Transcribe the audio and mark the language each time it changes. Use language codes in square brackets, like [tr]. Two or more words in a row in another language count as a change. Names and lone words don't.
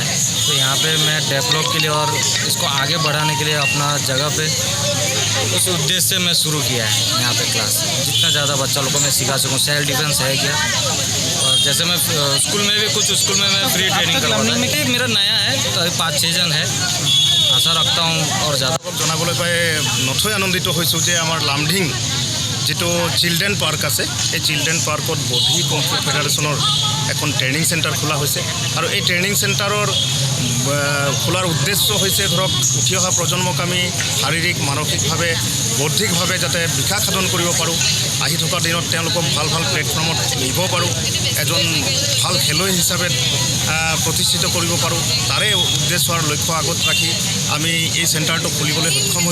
[hi] तो यहाँ पे मैं डेवलप के लिए और इसको आगे बढ़ाने के लिए अपना जगह पे उस उद्देश्य से मैं शुरू किया है यहाँ पे क्लास। जितना ज़्यादा बच्चा लोग को मैं सिखा सकूँ, [en] self defense [hi] है क्या। और जैसे मैं स्कूल में भी कुछ स्कूल में मैं [en] free training [hi] करवाता हूँ। मेरा नया है, तो 5-6 जन है, आशा रखता हूँ और ज़्यादा [as] জানাবলৈ পাই নথৈ আনন্দিত হৈছোঁ যে আমাৰ লামডিং যিটো [en] children park [as] আছে, এই [en] children parkত [as] বধি কম্ফু ফেডাৰেশ্যনৰ এখন [en] training center [as] খোলা হৈছে। আৰু এই [en] training centerৰ [as] খোলাৰ উদ্দেশ্য হৈছে ধৰক উঠি অহা প্ৰজন্মক আমি শাৰীৰিক মানসিকভাৱে বৌদ্ধিকভাৱে যাতে বিকাশ সাধন কৰিব পাৰোঁ, আহি থকা দিনত তেওঁলোকক ভাল ভাল প্লেটফৰ্মত নিব পাৰোঁ, এজন ভাল খেলুৱৈ হিচাপে প্ৰতিষ্ঠিত কৰিব পাৰোঁ, তাৰে উদ্দেশ্য আৰু লক্ষ্য আগত ৰাখি আমি এই চেণ্টাৰটো খুলিবলৈ সক্ষম হৈছোঁ।